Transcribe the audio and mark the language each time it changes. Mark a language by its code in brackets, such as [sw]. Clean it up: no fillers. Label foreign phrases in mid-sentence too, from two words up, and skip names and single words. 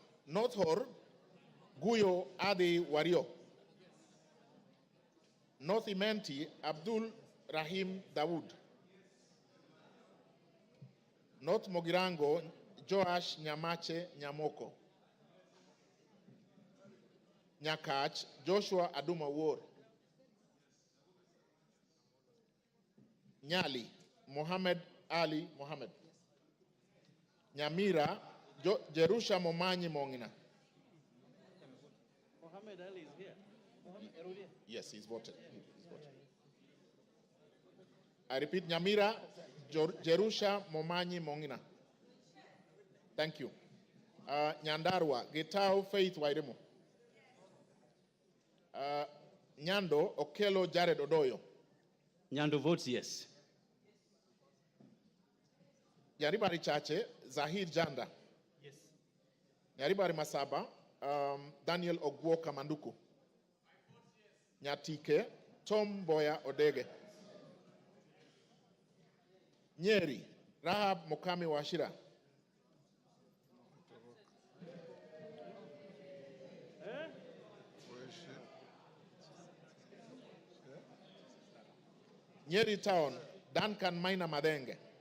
[en] North Hor, Guyo Adi Wario. North Imenti, Abdul Rahim Dawood. North Mogirango, Joash Nyamache Nyamoko. Nyakach, Joshua Aduma War. Nyali, Mohammed Ali Mohammed. Nyamira, Jerusha Momanyi Mongina. Mohammed Ali is here. Mohammed, Yes, he's voted. I repeat, Nyamira, Jerusha Momanyi Mongina. Thank you. Nyandarua, Getao Faith Wairemo. Nyando, Okelo Jared Odoyo. Nyando votes yes. Nyaribari Chache, Zahir Janda. Yes. Nyaribari Masaba, Daniel Ogwo Kamanduku. Nyatike, Tom Boya Odege. Nyeri, Rahab Mokami Washira. Nyeri Town, Duncan Maina Madenge.